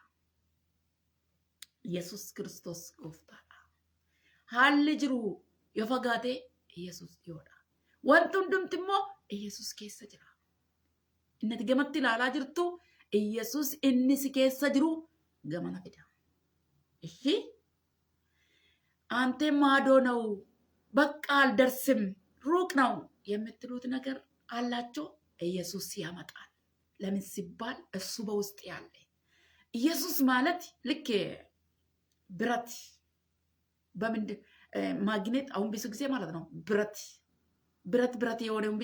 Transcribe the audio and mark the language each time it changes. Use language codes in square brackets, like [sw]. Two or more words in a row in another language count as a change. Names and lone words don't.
[om] Yesuus Kiristoos gooftaadha. Haalli jiru yoo fagaate Yesuus dhiyoodha. Wanti hundumti immoo Yesuus keessa jira. Inni ati gamatti ilaalaa jirtu Yesuus inni si keessa jiru gamana fida. [am] Ishi አንተ ማዶ ነው በቃ አልደርስም ሩቅ ነው የምትሉት ነገር አላቸው። ኢየሱስ ያመጣል። ለምን ሲባል እሱ በውስጥ ያለ ኢየሱስ ማለት ልክ ብረት በምንድ ማግኔት አሁን ብዙ ጊዜ ማለት ነው ብረት የሆነውን